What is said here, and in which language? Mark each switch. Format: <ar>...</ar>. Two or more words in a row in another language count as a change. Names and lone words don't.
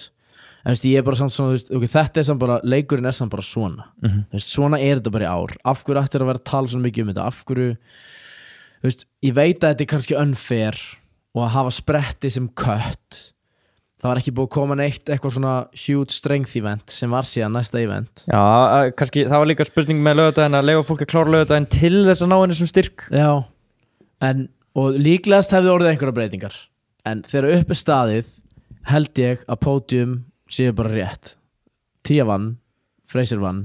<is>En veist, ég er bara samt svona, veist, okay, þetta er samt bara, leikurinn er samt bara svona. Veist, svona er þetta bara í ár. Af hverju ættir að vera að tala svona mikið um þetta? Af hverju, veist, ég veit að þetta er kannski unfair og að hafa spretti sem kött. Það var ekki búið að koma neitt eitthvað svona</is> <en>huge strength event</en> <is>sem var síðan næsta event. Já, kannski það var líka spurning með laugardaginn að leyfa fólk að klára laugardaginn til þess að ná henni sem styrk. Já, og líklegast hefði orðið einhverja breytingar. En þegar upp er staðið held ég að pódium séu bara rétt. Tia vann, Fraser vann.</is>